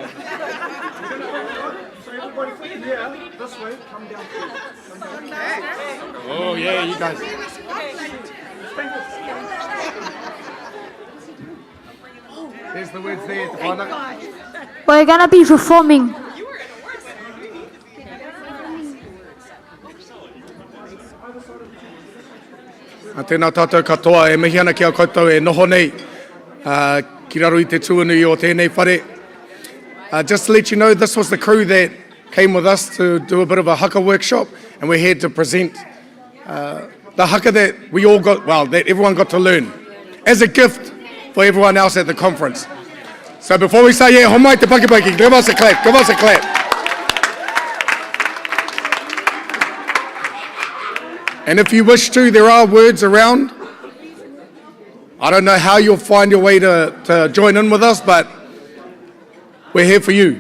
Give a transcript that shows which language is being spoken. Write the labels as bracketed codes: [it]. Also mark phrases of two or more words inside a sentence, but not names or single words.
[en] Oh yeah, you guys. There's the words there, [mi] te whānau. [en] We're gonna be performing. [mi] A tēnā tātou katoa, e mihi ana ki a koutou e noho nei, ki raro I te tuanui o tēnei whare. [en] Just to let you know, this was the crew that came with us to do a bit of a haka workshop, and we're here to present the haka that we all got, well, that everyone got to learn, as a gift for everyone else at the conference. So before we say, yeah, [mi] homai te pakipaki, [en] give us a clap, give us a clap. And if you wish to, there are words around. I don't know how you'll find your way to join in with us, but we're here for you.